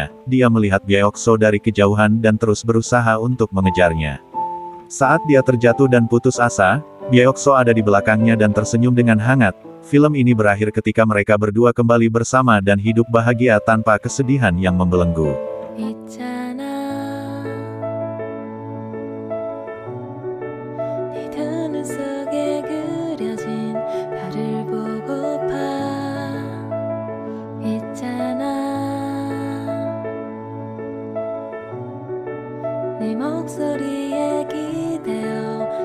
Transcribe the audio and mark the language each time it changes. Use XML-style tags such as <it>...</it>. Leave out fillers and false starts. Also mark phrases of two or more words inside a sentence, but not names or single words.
<id>Dia melihat Byeokso dari kejauhan dan terus berusaha untuk mengejarnya. Saat dia terjatuh dan putus asa, Byeokso ada di belakangnya dan tersenyum dengan hangat. Film ini berakhir ketika mereka berdua kembali bersama dan hidup bahagia tanpa kesedihan yang membelenggu.</id> <ko>있잖아 네 두 눈 속에 그려진 별을 보고파 있잖아 네 목소리에 기대어</ko>